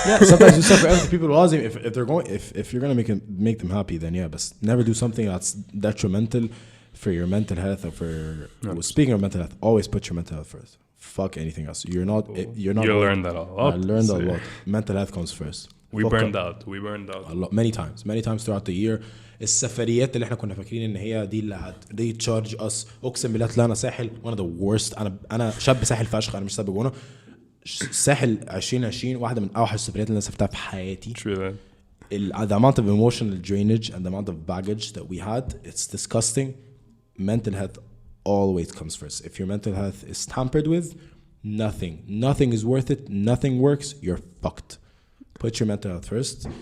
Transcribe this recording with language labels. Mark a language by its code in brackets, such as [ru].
[en] Sometimes do stuff for other people. If they're going, if you're gonna make them happy, then yeah. But never do something that's detrimental for your mental health or for. Speaking of mental health, always put your mental health first. Fuck anything else. You're not. You learned that a lot. I learned a lot. Mental health comes first. We burned out a lot. Many times throughout the year. [ar] السفريات اللي احنا كنا فاكرين ان هي دي اللي [en] recharge اس [ar] اقسم بالله طلعنا ساحل [en] one of the worst. [ar] انا شاب ساحل فشخ. انا مش ساب جونه. ساحل 2020 واحده من اوحش السفريات اللي انا سافرتها في حياتي. [en] The amount of emotional drainage and the amount of baggage that we had, it's disgusting. Mental health always comes first. If your mental health is tampered with, nothing is worth it. Nothing works. You're fucked. Put your mental health first.